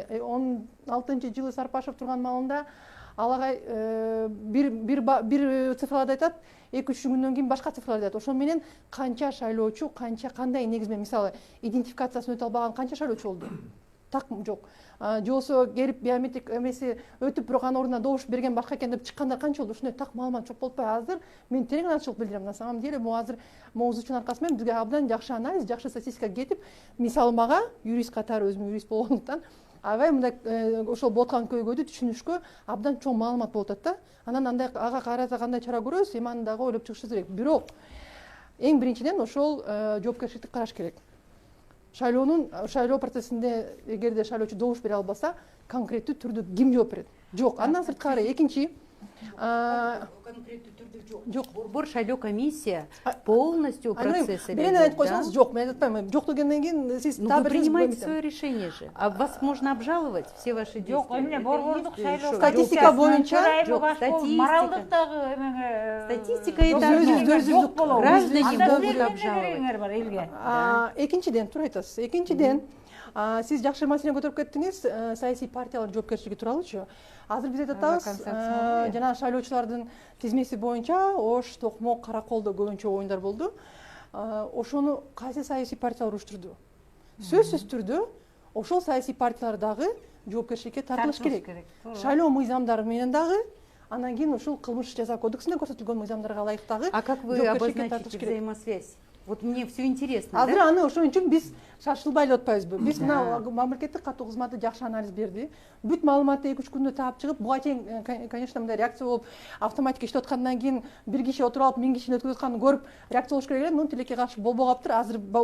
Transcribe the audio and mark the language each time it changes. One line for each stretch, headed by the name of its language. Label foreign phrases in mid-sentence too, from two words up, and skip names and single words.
Kyrgyz: 16-жылы Сарпашев турган маалында алагай бир цифраларды айтат, 2-3 күндөн кийин башка цифраларды айтат. Ошол менен канча шайлоочу, кандай негиз менен мисалы идентификациясын өтө албаган канча шайлоочу болду? Так жок. Же болсо келип биометрик эмеси өтүп, бирок анын ордуна добуш берген башка экен деп чыккандар канча болду? Ушундай так маалымат жок болуп атпайбы? Азыр мен терең ачылык билдирем.
Russian: На самом деле
Kyrgyz: бул азыр могу үчүн аркасы менен бизге абдан жакшы анализ, жакшы статистика кетип, мисалы мага юрист катары өзүм юрист болгондуктан аябай мындай ошол болуп аткан көйгөйдү түшүнүшкө абдан чоң маалымат болуп атат да. Анан андай ага карата кандай чара көрөбүз, эми аны дагы ойлоп чыгышыбыз керек. Бирок эң биринчиден ошол жоопкерчиликти караш керек. Шайлоо процессинде эгерде шайлоочу добуш бере албаса, конкреттүү түрдө ким жооп берет? Жок. Андан сырткары экинчи конкреттүү түрдө жок. Борбор шайлоо комиссия полностью процесс. Берен айтып койсоңуз жок, мен айтпайм. Жок дегенден кийин сиз
Russian: вы принимаете свое решение же. А вас можно обжаловать, все ваши действия.
Kyrgyz: Жок, эмне борбордук шайлоо статистика боюнча жок, моралдыктагы статистика жок болот.
Russian: Граждане могут обжаловать.
Kyrgyz: Экинчиден тура айтасыз. Экинчиден сиз жакшы маселени көтөрүп кеттиңиз, саясий партиялардын жоопкерчилиги тууралуучу. Азыр биз айтып атабыз, жана шайлоочулардын тизмеси боюнча Ош, Токмок, Караколдо көбүнчө оюндар болду. Ошону кайсы саясий партиялар уюштурду? Сөзсүз түрдө ошол саясий партиялар дагы жоопкерчиликке тартылыш керек. Шайлоо мыйзамдары менен дагы, андан кийин ушул кылмыш жаза кодексинде көрсөтүлгөн мыйзамдарга ылайык дагы.
Russian: А как вы обозначите взаимосвязь? Вот мне все интересно.
Kyrgyz: Азыр аны ошон үчүн биз шашылбай эле атпайбызбы? Биз мына мамлекеттик каттоо кызматы жакшы анализ берди. Бүт маалыматты 2-3 күндө таап чыгып, буга чейин конечно мындай реакция болуп, автоматика иштеп аткандан кийин бир киши отуруп алып 1000 кишини өткөзүп атканын көрүп, реакция болуш керек эле. Мунун тилекке каршы болбой калыптыр.